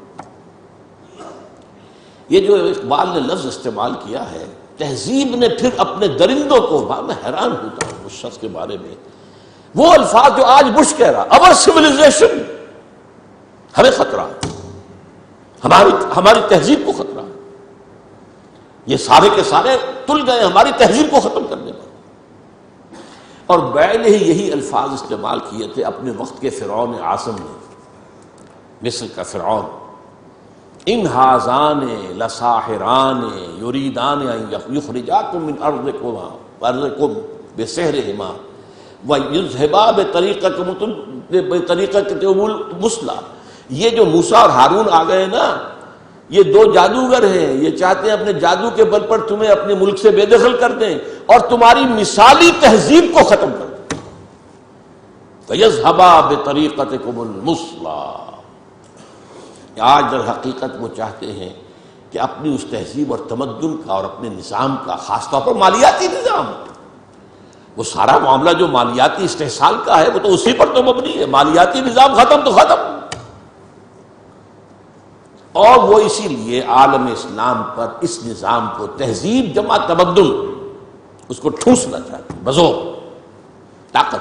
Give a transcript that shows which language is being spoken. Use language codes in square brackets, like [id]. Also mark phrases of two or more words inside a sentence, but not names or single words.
[ur] یہ جو اقبال نے لفظ استعمال کیا ہے تہذیب نے، پھر اپنے درندوں کو، میں حیران ہوتا ہوں اس شخص کے بارے میں، وہ الفاظ جو آج بش کہہ رہا، اور سویلائزیشن، ہمیں خطرہ ہے، ہماری تہذیب کو خطرہ ہے. یہ سارے کے سارے تل گئے ہماری تہذیب کو ختم کرنے پر. اور بیل ہی یہی الفاظ استعمال کیے تھے اپنے وقت کے فرعون اعظم نے، مصر کا فرعون. [ar] ان ھذان لساحران یریدان ان یخرجاکم من ارضکم بسحرہما ویذھبا بطریقتکم المثلی. [ur] یہ جو موسیٰ اور ہارون آ گئے نا، یہ دو جادوگر ہیں، یہ چاہتے ہیں اپنے جادو کے بل پر تمہیں اپنے ملک سے بے دخل کر دیں اور تمہاری مثالی تہذیب کو ختم کر دیں. [ar] فَيَذْهَبَا بِطَرِيقَتِكُمُ الْمُثْلَىٰ. [ur] آج در حقیقت وہ چاہتے ہیں کہ اپنی اس تہذیب اور تمدن کا اور اپنے نظام کا، خاص طور پر مالیاتی نظام، وہ سارا معاملہ جو مالیاتی استحصال کا ہے وہ تو اسی پر تو مبنی ہے. مالیاتی نظام ختم تو ختم. اور وہ اسی لیے عالم اسلام پر اس نظام کو، تہذیب جمع تمدن، اس کو ٹھوسنا چاہتے ہیں بزور طاقت.